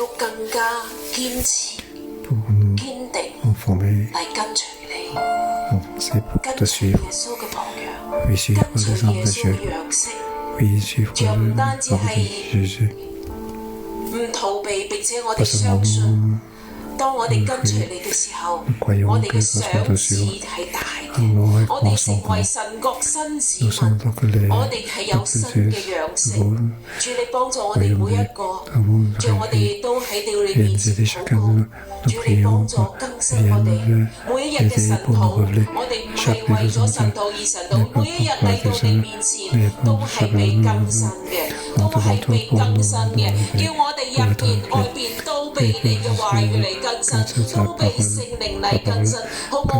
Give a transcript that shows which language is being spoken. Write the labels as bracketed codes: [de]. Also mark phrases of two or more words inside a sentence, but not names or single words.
[fr] pour nous conformer, avancer pour te suivre, oui, suivre l'exemple de Dieu, oui, suivre l'exemple de Jésus. Pas seulement nous croyons que notre suivre, [yue] 嘅，我哋成為神國新子民，我哋係有新嘅樣式。主你幫助我哋每一個，讓我哋都喺你面前禱告。主你幫助更新我哋每一日嘅神禱，我哋唔係為咗神禱而神禱，每一日嚟到你面前都係被更新嘅，都係被更新嘅，叫我哋入邊外邊都被你嘅話語嚟更新，都被聖靈嚟更新，好唔好？